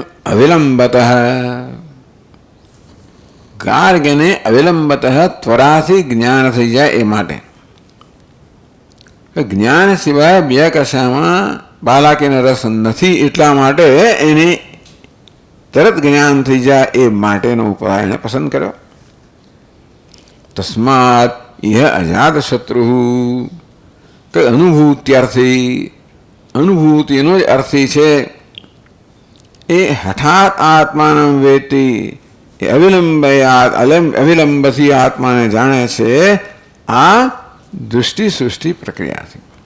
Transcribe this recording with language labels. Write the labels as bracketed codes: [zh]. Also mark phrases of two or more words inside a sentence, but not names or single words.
[gu] અવિલંબત, ગાર્ગને અવિલંબત ત્વરાથી જ્ઞાન થઈ જાય એ માટે. જ્ઞાન સિવાય બે કશામાં બાલાકીને રસ નથી, એટલા માટે એને તરત જ્ઞાન થઈ જાય એ માટેનો ઉપાય એને પસંદ કર્યો. તસ્માત यह अजात शत्रु કે અનુભૂત્યર્થી, અનુભૂતિનો જ અર્થી છે. એ [sa] હઠાત આત્માનમ વેતી, [gu] એ અવિલંબથી આત્માને જાણે છે આ દૃષ્ટિ સૃષ્ટિ પ્રક્રિયાથી.